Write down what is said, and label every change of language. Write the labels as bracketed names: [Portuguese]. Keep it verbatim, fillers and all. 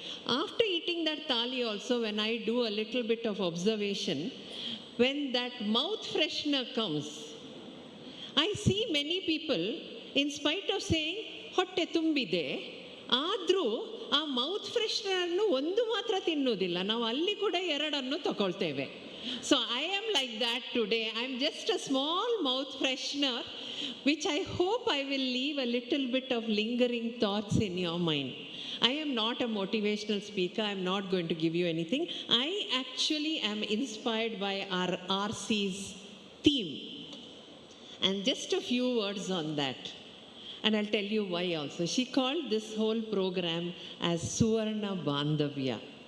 [English] After eating that thali also, when I do a little bit of observation, when that mouth freshener comes, I see many people, in spite of saying [Kannada] ಹೊಟ್ಟೆ ತುಂಬಿದೆ, ಆದರೂ ಆ mouth ಫ್ರೆಶ್ನರ್ನು ಒಂದು ಮಾತ್ರ ತಿನ್ನೋದಿಲ್ಲ. ನಾವು ಅಲ್ಲಿ ಕೂಡ ಎರಡನ್ನು ತಗೊಳ್ತೇವೆ. [English] So I am like that today. I am just a small mouth freshener which I hope I will leave a little bit of lingering thoughts in your mind. I am not a motivational speaker. I am not going to give you anything. I actually am inspired by our R C's theme. And just a few words on that. And I'll tell you why also. She called this whole program as Suvarna Bandhavya.